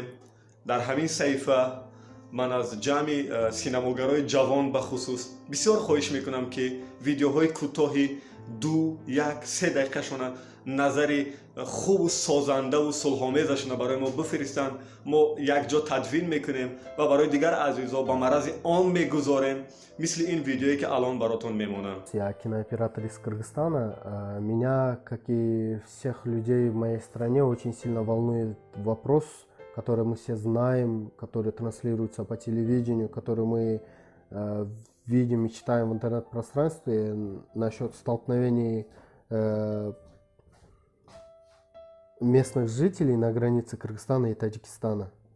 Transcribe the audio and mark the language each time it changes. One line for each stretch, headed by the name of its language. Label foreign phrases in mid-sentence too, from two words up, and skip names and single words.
Persian: در همین صحیفه من از جمع سینماگرای جوان به خصوص بسیار خواهش میکنم که ویدیوهای کوتاهی 2-1-3 دقیقه شونه نظر خوب و سازنده و صلح‌آمیزشون برای ما بفرستن. ما یک جا تدوین میکنیم و برای دیگر عزیزا با مرض عام میگذاریم، مثل این ویدیویی که الان براتون میمونم.
Russian: Я кинооператор из Кыргызстана. Меня, как и всех людей в моей стране, очень сильно волнует вопрос, который мы все знаем, который транслируется по телевидению, который мы видим и читаем в интернет-пространстве насчет столкновений местных жителей на границе Кыргызстана и Таджикистана.